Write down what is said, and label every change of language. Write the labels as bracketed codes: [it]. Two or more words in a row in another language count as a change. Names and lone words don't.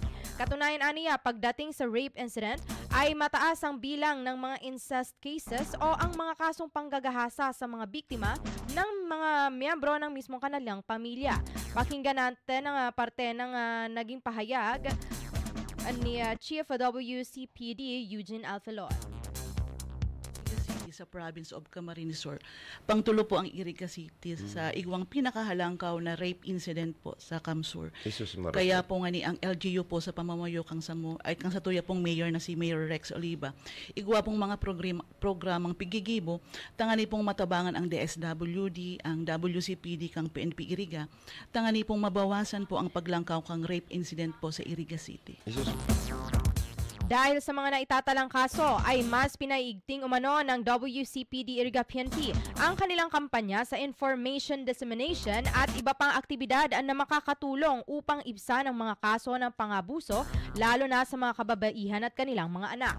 [tl] Katunayan aniya, pagdating sa rape incident ay mataas ang bilang ng mga [en] incest cases [tl] o ang mga kasong panggagahasa sa mga biktima ng mga miyembro ng mismong kanilang pamilya. Pakinggan natin ang parte ng naging pahayag ni Chief WCPD Eugene Alfalor. [bik] Sa [en] province of Camarines Sur. [bik] Pangtulo po ang Iriga City sa igwang pinakahalangkaw na [en] rape incident [bik] po sa Camsur. Kaya po nga ni ang LGU po sa pamamayo kang sa tuya pong mayor na si Mayor Rex Oliva. Igwa pong mga programang pigigibo, tangani pong matabangan ang DSWD, ang WCPD kang PNP Iriga, tangani pong mabawasan po ang paglangkaw kang [en] rape incident [bik] po sa Iriga City. [tl] Dahil sa mga naitatalang kaso ay mas pinaiigting umano ng WCPD Iriga PNP ang kanilang kampanya sa [en] information dissemination [tl] at iba pang aktibidad na makakatulong upang ibsan ang mga kaso ng pangabuso lalo na sa mga kababaihan at kanilang mga anak.